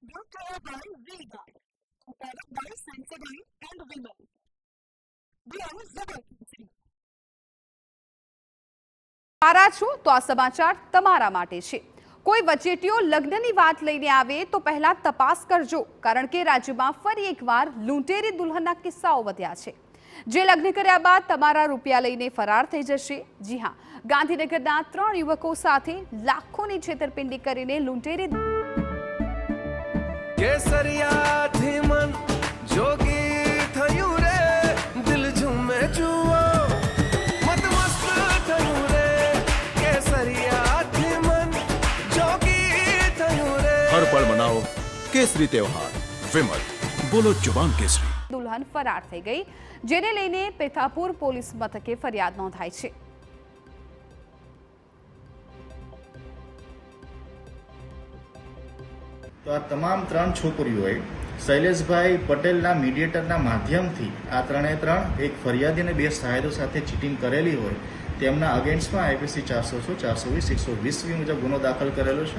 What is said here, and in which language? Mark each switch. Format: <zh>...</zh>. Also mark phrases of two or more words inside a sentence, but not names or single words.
<en>Brought to you by V-Guard, operated by Sensodyne and Vimal. We are Zubaki.</en> <gu>સારા છો તો આ સમાચાર તમારા માટે છે। કોઈ વચેટીઓ લગ્નની વાત લઈને આવે તો પહેલા તપાસ કરજો, કારણ કે રાજ્યમાં ફરી એકવાર લૂંટેરી દુલ્હનના કિસ્સાઓ વધ્યા છે, જે લગ્ન કર્યા બાદ તમારા રૂપિયા લઈને ફરાર થઈ જશે। જી હા, ગાંધીનગરના 3 યુવકો સાથે લાખોની છેતરપિંડી કરીને લૂંટેરી કેસરિયાથી મન જોગી થયું રે, દિલ ઝૂમે જુઓ મતમસ્ત થયું રે, કેસરિયાથી મન જોગી થયું રે।</gu> <hi>हर पल मनाओ केसरी त्योहार। विमल, बोलो जुबान केसरी।</hi> <gu>દુલ્હન ફરાર થઈ ગઈ, જેને લઈને પેથાપુર પોલીસ મથકે ફરિયાદ નોંધાઈ છે। તો આ તમામ 3 છોકરીઓએ શૈલેષભાઈ પટેલના મીડિયેટરના માધ્યમથી આ ત્રણે એક ફરિયાદી અને 2 સહાયકો સાથે ચીટિંગ કરેલી હોય તેમના અગેન્સ્ટમાં આઈપીસી 400, 420, 120 મુજબ ગુનો દાખલ કરેલો છે।</gu>